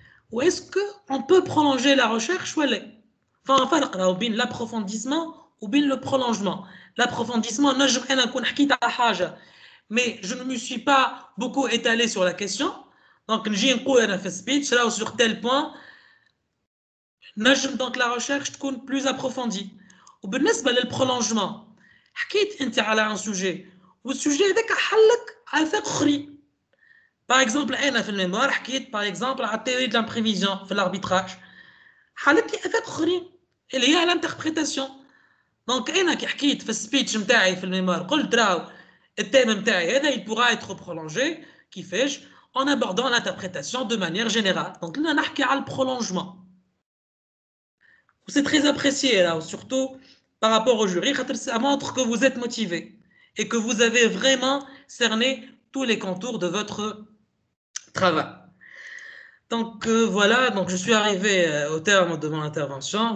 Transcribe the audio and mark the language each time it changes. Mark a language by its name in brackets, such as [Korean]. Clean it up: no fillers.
[French] Ou est-ce qu'on peut prolonger la recherche? Enfin, l'approfondissement ou bien le prolongement. L'approfondissement, je vais vous [Arabic] حكيت على حاجة [French] mais je ne me suis pas beaucoup étalé sur la question. Donc, [Arabic] نجي نقول أنا في [French] speech là sur tel point. Donc la recherche [Arabic] تكون [French] plus approfondie. [Arabic] وبالنسبة للprolongement, حكيت أنت على un sujet, والsujet هذاك حلك آفاق أخرين. [French] Par exemple, [Arabic] أنا في الميموار حكيت [French] par exemple على théorie de l'imprévision في l'arbitrage. [Arabic] حلت لي آفاق أخرين اللي هي l'interprétation. Donc أنا كي حكيت في السبيتش نتاعي في الميموار قلت راهو التيم نتاعي هذا [French] il pourra être prolongé [Arabic] كيفاش [French] en abordant l'interprétation de manière générale. Donc là [Arabic] نحكي على [French] الprolongement. C'est très apprécié là, surtout par rapport au jury, ça montre que vous êtes motivé et que vous avez vraiment cerné tous les contours de votre travail. Donc voilà, donc je suis arrivé au terme de mon intervention.